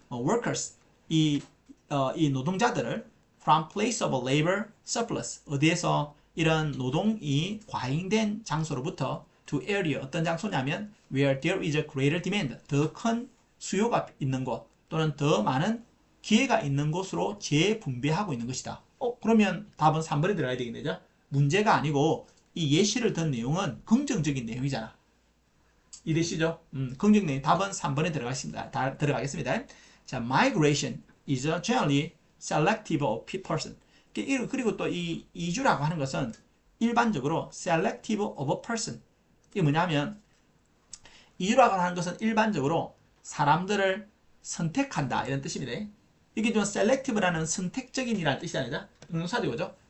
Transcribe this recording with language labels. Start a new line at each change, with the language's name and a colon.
Korean: workers 이 노동자들을
English: from place of labor surplus
Korean: 어디에서 이런 노동이 과잉된 장소로부터 to area 어떤 장소냐면
English: where there is a greater demand
Korean: 더 큰 수요가 있는 곳 또는 더 많은 기회가 있는 곳으로 재분배하고 있는 것이다. 그러면 답은 3번에 들어가야 되겠네요. 문제가 아니고 이 예시를 든 내용은 긍정적인 내용이잖아. 이해되시죠? 긍정 내용. 답은 3번에 들어가겠습니다.
English: 자, migration is generally selective of person.
Korean: 그리고 또 이 이주라고 하는 것은 일반적으로
English: selective of a person.
Korean: 이게 뭐냐면 이주라고 하는 것은 일반적으로 사람들을 선택한다 이런 뜻입니다. 이게 좀 selective라는 선택적인이라는 뜻이 아니라 형용사죠, 그죠?